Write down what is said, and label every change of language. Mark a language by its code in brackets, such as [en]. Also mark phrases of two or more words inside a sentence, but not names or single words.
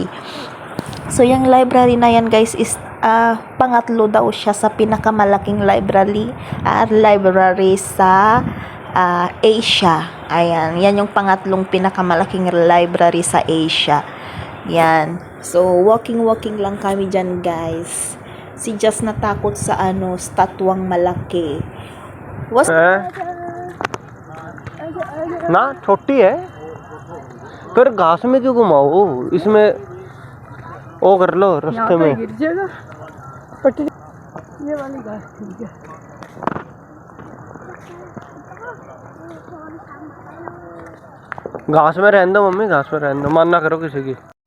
[tl] So yung library na yan, guys, is pangatlo daw siya sa pinakamalaking library sa Asia. Ayan, yan yung pangatlong pinakamalaking library sa Asia. Yan. So walking lang kami dyan, guys. Si Just natakot sa statwang malaki. [hi] ना छोटी है, फिर घास में क्यों घुमाओ, इसमें वो कर लो रास्ते में। गिर जाएगा। ये वाली घास ठीक है। घास में रहने दो मम्मी, घास में रहने दो, मानना करो किसी की।